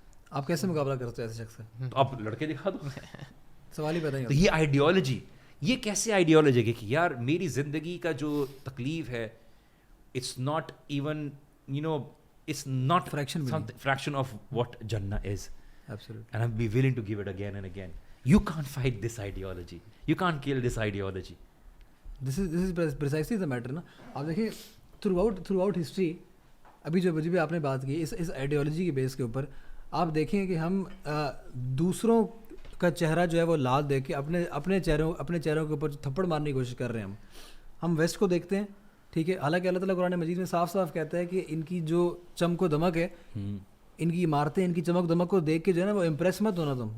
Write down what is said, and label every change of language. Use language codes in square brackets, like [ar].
[ur] آپ کیسے مقابلہ کرتے ہو ایسے شخص سے؟ تو آپ لڑکے دکھا دو, سوال ہی پیدا نہیں. تو یہ آئیڈیالوجی, یہ کیسے آئیڈیالوجی ہے کہ یار میری زندگی کا جو تکلیف ہے, [en] It's not even you know it's not fraction of what Jannah is. Absolutely. And I'll be willing to give it again and again. You can't fight this ideology. You can't kill this ideology. This is precisely the matter نا. [ur] آپ دیکھیں [en] throughout history, [ur] ابھی جو بھی آپ نے بات کی اس آئیڈیالوجی کے بیس کے اوپر, آپ دیکھیں کہ ہم دوسروں کا چہرہ جو ہے وہ لال دیکھ کے اپنے چہروں کے اوپر تھپڑ مارنے کی کوشش کر رہے ہیں. ہم ویسٹ کو دیکھتے ہیں, ٹھیک ہے, حالانکہ اللہ تعالیٰ قرآن مجید میں صاف صاف کہتا ہے کہ ان کی جو چمک و دمک ہے, ان کی عمارتیں, ان کی چمک دمک کو دیکھ کے جو ہے نا وہ امپریس مت ہونا تم.